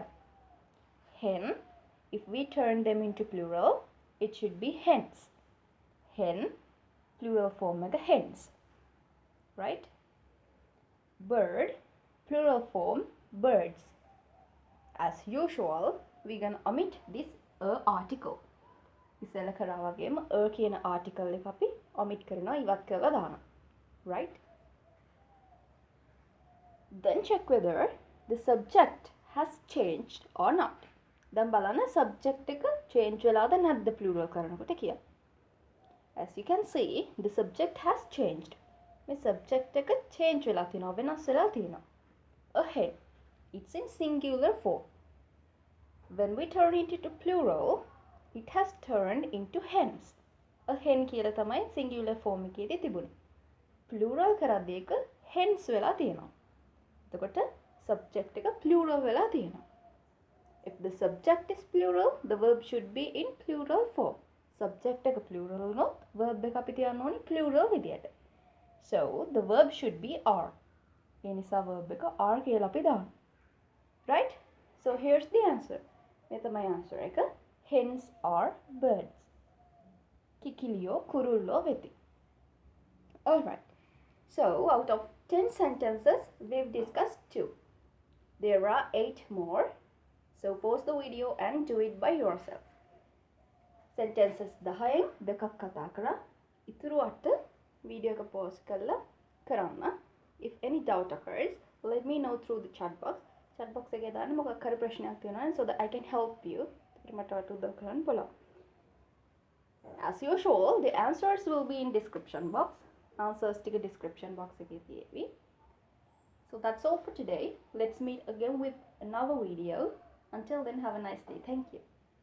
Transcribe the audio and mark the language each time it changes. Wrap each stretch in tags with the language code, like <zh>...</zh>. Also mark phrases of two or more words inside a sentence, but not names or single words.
<en>Hen, if we turn them into plural, it should be hens. Hen, plural form එක hens. Right? Bird, plural form birds. As usual, we gonna omit this a article.</en> <si>ඉස්සෙල්ලා කරා වගේම a කියන article එක අපි omit කරනවා, ඉවත් කරලා දානවා.</si> <en>Right? Then check whether the subject has changed or not.</en> <si>දැන් බලන්න subject එක change වෙලාද නැද්ද plural කරනකොට කියලා.</si> <en>As you can see, the subject has changed.</en> <si>මේ subject එක change වෙලා තියෙනවා, වෙනස් වෙලා තියෙනවා.</si> <en>A hen. It's in singular form. When we turn it into plural, it has turned into hens. A hen</en> <si>කියලා තමයි</si> <en>singular form</en> <si>එකේදී තිබුණේ. Plural කරද්දී එක hens වෙලා තියෙනවා. එතකොට subject එක plural වෙලා තියෙනවා.</si> <en>If the subject is plural, the verb should be in plural form.</en> <si>Subject එක plural වුණොත් verb එක අපි තියන්න ඕනේ plural විදියට.</si> <en>So the verb should be are.</en> <si>ඒ නිසා verb එක are කියලා අපි දානවා.</si> <en>Right? So here's the answer.</en> <si>මේ තමයි answer එක.</si> <en>Hens are birds.</en> <si>කිකිළියෝ කුරුල්ලෝ වෙති. Alright.</si> <en>So out of 10 sentences, we've discussed 2. There are 8 more. So pause the video and do it by yourself.</en> <si>Sentences 10න් දෙකක් කතා කරා. ඉතුරු 8 video එක pause කරලා කරන්න.</si> <en>If any doubt occurs, let me know through the chat box. Chat box</en> <si>එකේ දාන්න මොකක් හරි ප්‍රශ්නයක් තියෙනවා</si> <en>so that I can help you.</en> <si>මට උදව් කරන්න පුළුවන්.</si> <en>As usual, the answers will be in description box.</en> <si>Answers ටික</si> <en>description box</en> <si>එකේ තියෙවි.</si> <en>So that's all for today. Let's meet again with another video. Until then, have a nice day. Thank you.</en>